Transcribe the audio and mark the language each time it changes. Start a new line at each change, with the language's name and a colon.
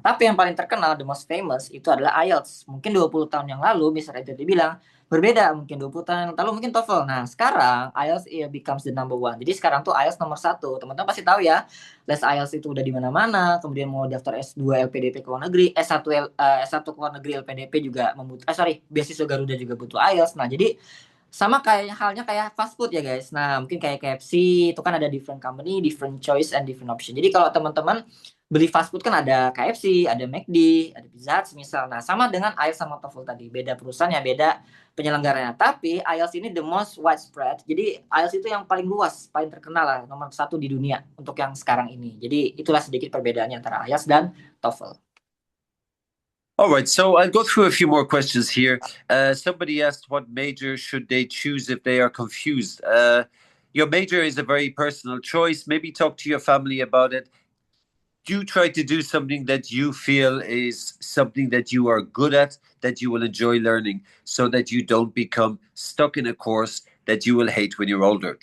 Indonesian: Nah, tapi yang paling terkenal,
English: the most famous
Indonesian: itu adalah IELTS. Mungkin 20 tahun yang lalu, Mr. Edward bilang berbeda, mungkin 20 tahun yang lalu mungkin TOEFL. Nah, sekarang
English: IELTS becomes the number one.
Indonesian: Jadi sekarang tuh IELTS nomor satu. Teman-teman pasti tahu ya, les IELTS itu udah di mana-mana. Kemudian mau daftar S2 LPDP ke luar negeri, S1 ke luar negeri LPDP juga beasiswa Garuda juga butuh IELTS. Nah, jadi sama kayak halnya kayak fast food ya guys. Nah, mungkin kayak KFC itu kan ada
English: different company, different choice and different option.
Indonesian: Jadi kalau teman-teman beli fast food kan ada KFC, ada McD, ada Pizza Hut misal. Nah, sama dengan IELTS sama TOEFL tadi. Beda perusahaan ya, beda penyelenggaranya. Tapi IELTS ini
English: the most widespread.
Indonesian: Jadi IELTS itu yang paling luas, paling terkenal lah, nomor satu di dunia untuk yang sekarang ini. Jadi itulah sedikit perbedaannya antara IELTS dan TOEFL.
English: All right, so I'll go through a few more questions here. Somebody asked what major should they choose if they are confused. Your major is a very personal choice. Maybe talk to your family about it. Do try to do something that you feel is something that you are good at, that you will enjoy learning, so that you don't become stuck in a course that you will hate when you're older.